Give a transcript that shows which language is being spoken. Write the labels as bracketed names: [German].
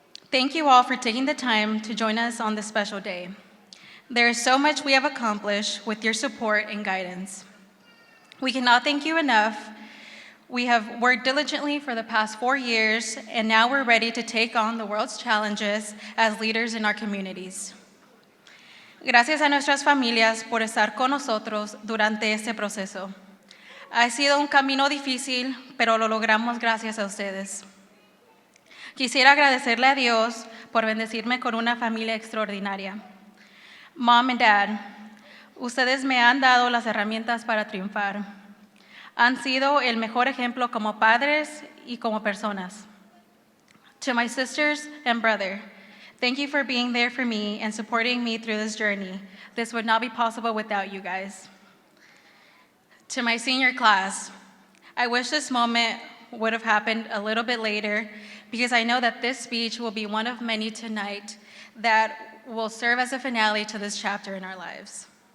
[English] Thank you all for taking the time to join us on this special day. There is so much we have accomplished with your support and guidance. We cannot thank you enough. We have worked diligently for the past 4 years, and now we're ready to take on the world's challenges as leaders in our communities. [Spanish] Gracias a nuestras familias por estar con nosotros durante este proceso. Ha sido un camino difícil, pero lo logramos gracias a ustedes. Quisiera agradecerle a Dios por bendecirme con una familia extraordinaria. [English] Mom and Dad, [Spanish] ustedes me han dado las herramientas para triunfar. Han sido el mejor ejemplo como padres y como personas. [English] To my sisters and brother, thank you for being there for me and supporting me through this journey. This would not be possible without you guys. To my senior class, I wish this moment would have happened a little bit later because I know that this speech will be one of many tonight that will serve as a finale to this chapter in our lives.